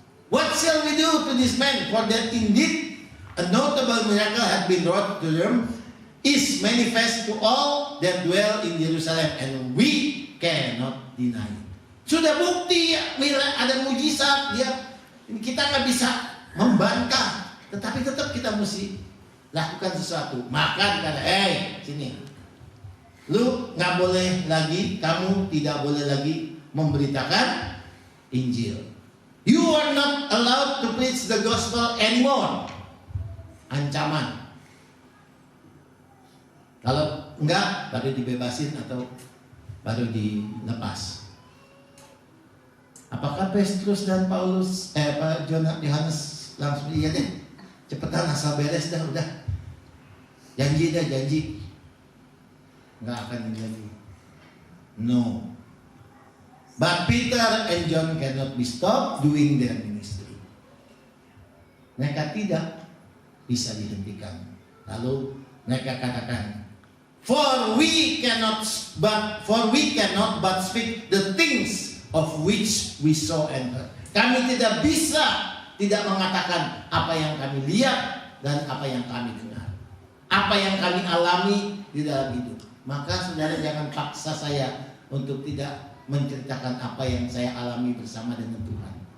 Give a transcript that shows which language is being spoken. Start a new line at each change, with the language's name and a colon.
English: What shall we do to this man? For that indeed a notable miracle had been wrought to them, is manifest to all that dwell in Jerusalem, and we cannot deny it.
Indonesian: Sudah bukti ada mujizat, kita nggak bisa membantah, tetapi tetap kita mesti lakukan sesuatu. Maka dikata, sini, lu nggak boleh lagi, kamu tidak boleh lagi memberitakan Injil.
English: You are not allowed to preach the gospel anymore.
Indonesian: Ancaman. Kalau enggak, baru dibebasin atau baru dilepas. Apakah Petrus dan Paulus, Yohanes langsung iya deh, cepetan asal beres dah udah, janji, nggak akan menjadi. No.
English: But Peter and John cannot be stopped doing their ministry.
Indonesian: Mereka tidak bisa dihentikan. Lalu mereka katakan,
English: For we cannot but speak the things of which we saw and heard.
Indonesian: Kami tidak bisa tidak mengatakan apa yang kami lihat dan apa yang kami dengar, apa yang kami alami di dalam hidup. Maka saudara jangan paksa saya untuk tidak menceritakan apa yang saya alami bersama dengan Tuhan.